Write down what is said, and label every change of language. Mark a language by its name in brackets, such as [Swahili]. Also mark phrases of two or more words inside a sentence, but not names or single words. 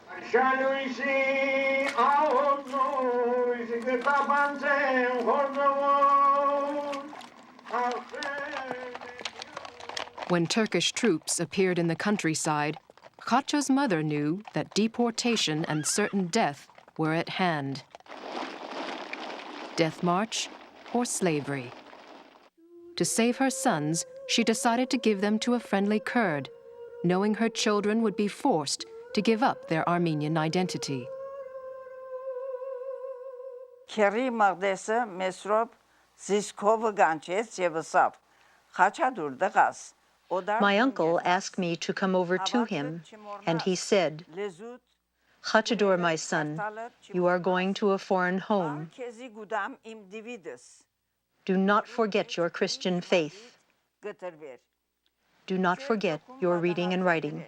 [English] When Turkish troops appeared in the countryside, Khacho's mother knew that deportation and certain death were at hand. Death march or slavery. To save her sons, she decided to give them to a friendly Kurd, knowing her children would be forced to give up their Armenian identity. [Armenian] Քերի մաղդեսը Մեսրոպ Զիսկովը գանչեց եւ ասավ. Խաչադուր դղաս, [English] My uncle asked me to come over to him, and he said, "Khachador, my son, you are going to a foreign home. Do not forget your Christian faith. Do not forget your reading and writing.